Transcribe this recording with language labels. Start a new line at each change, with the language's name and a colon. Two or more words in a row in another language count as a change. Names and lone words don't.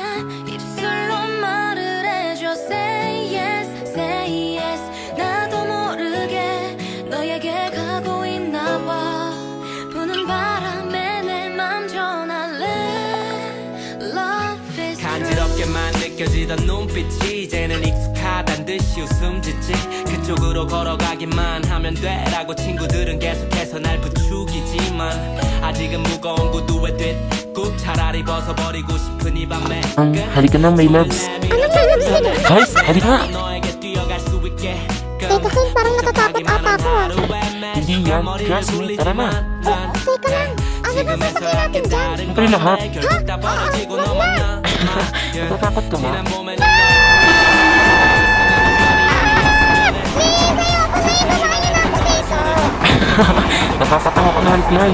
Korean: 입술로 말을 해줘
English: Say yes, say yes
Korean: 나도 모르게 너에게 가고 있나 봐 부는 바람에 내 맘 전할래
English: Love is true
Korean: 간지럽게만 느껴지던 눈빛이 이제는 익숙하단 듯이 웃음 짓지 그쪽으로 걸어가기만 하면 돼라고 친구들은 계속해서 날 부추기지만 아직은 무거운 구두에 뒷굽 차라리 벗어버리고 싶은 이 밤에
Filipino: Halika na,
English: my loves.
Filipino: Anong lalabs ka na? Guys, halika!
Korean: 너에게 뛰어갈 수 있게
Filipino: Teka, Ken, parang natatakot ata ako ah. Hindi yan.
English: Trust me,
Filipino: tara na. Teka lang. Ano ba sasakyan natin dyan? Siyempre lahat. Wag na. Natatakot ka ba? Nakakatawa ko na, Clay.